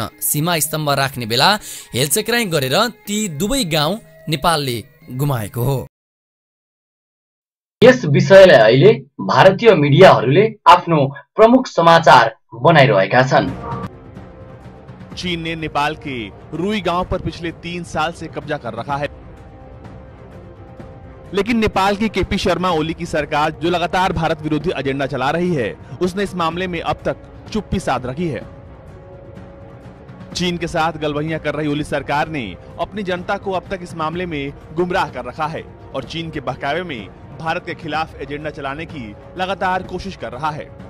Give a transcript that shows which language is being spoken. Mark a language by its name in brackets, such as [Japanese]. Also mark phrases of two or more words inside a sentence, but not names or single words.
[Nepali] सीमा स्तम्भ राख्ने बेला हेलचेक्राइ गरेर ती दुवै गाउँ नेपालले गुमाएको हो। यस विषयलाई अहिले भारतीय मिडियाहरूले आफ्नो प्रमुख समाचार बनाइरहेका छन्। [Hindi] चीन ने नेपाल के रुई गांव पर पिछले 3 साल से कब्जा कर रखा है, लेकिन नेपाल की केपी शर्मा ओली की सरकार जो लगातार भारत विरोधी एजेंडा चला रही है, उसने इस मामले में अब तक चुप्पी साध रखी है। चीन के साथ गलबहियां कर रही ओली सरकार ने अपनी जनता को अब तक इस मामले में गुमराह कर रखा है और चीन के बहकावे में भारत के खिलाफ एजेंडा चलाने की लगातार कोशिश कर रहा है।